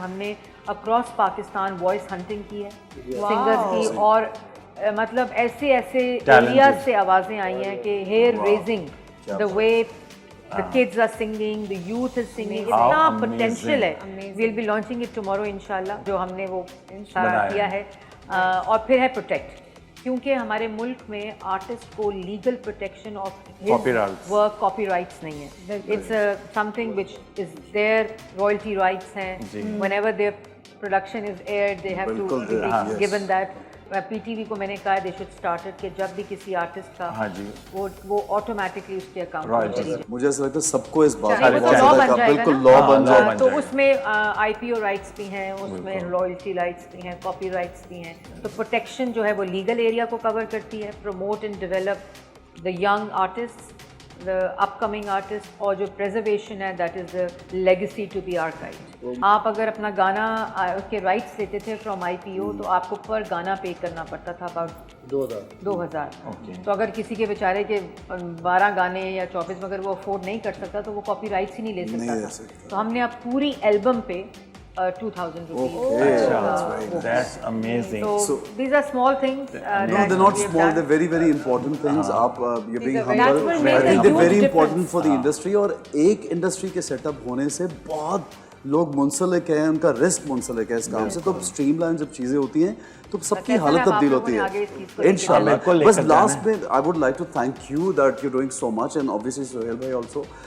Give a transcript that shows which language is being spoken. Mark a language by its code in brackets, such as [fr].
[ur] ہم نے across Pakistan voice hunting کی ہے سنگرز کی, اور مطلب ایسے ایریاز سے آوازیں آئی ہیں کہ [en] hair raising, the way the kids are singing, the youth is singing, [ur] اتنا potential ہے. [en] we'll be launching it tomorrow inshallah, [ur] جو ہم نے وہ سارا کیا ہے. اور پھر ہے پروٹیکٹ, کیونکہ ہمارے ملک میں آرٹسٹ کو legal protection of work, copy rights نہیں ہے. [en] It's something which is their royalty rights ہیں, whenever their production is aired they have to be given that. [ur] P T V کو میں نے کہا [en] they should start it [ur] کہ جب بھی کسی آرٹسٹ کا وہ آٹومیٹکلی اس کے اکاؤنٹ میں, مجھے ایسا لگتا ہے سب کو اس بات بالکل لا بن جائے گا. تو اس میں آئی پی او رائٹس بھی ہیں, اس میں رائلٹی رائٹس بھی ہیں, کاپی رائٹس بھی ہیں. تو پروٹیکشن جو ہے وہ لیگل ایریا کو کور کرتی ہے. [en] promote and develop the young artist, the upcoming artist, [ur] اور جو preservation ہے [en] that is the legacy to be archived. [ur] آپ اگر اپنا گانا اس کے رائٹس لیتے تھے فرام آئی پی او تو آپ کو پر گانا پے کرنا پڑتا تھا اباؤٹ 2000. تو اگر کسی کے بیچارے کے 12 گانے یا 24 میں اگر وہ افورڈ نہیں کر سکتا تو وہ کاپی رائٹس ہی نہیں لے سکتا تھا. تو ہم نے اب پوری البم پہ 2,000 rupees. [en] That's amazing. So these are small things. No, they're not small. They're very, very important things. You're being humble. I think they're very important for the industry. [ur] اور ایک انڈسٹری کے سیٹ اپ ہونے سے بہت لوگ منسلک ہیں, ان کا رسک منسلک ہے اس کام سے. تو اسٹریم لائن جب چیزیں ہوتی ہیں تو سب کی حالت تبدیل ہوتی ہے انشاءاللہ. بس لاسٹ میں [en] I would like to thank you that you doing so much, and obviously Sohail بھائی also.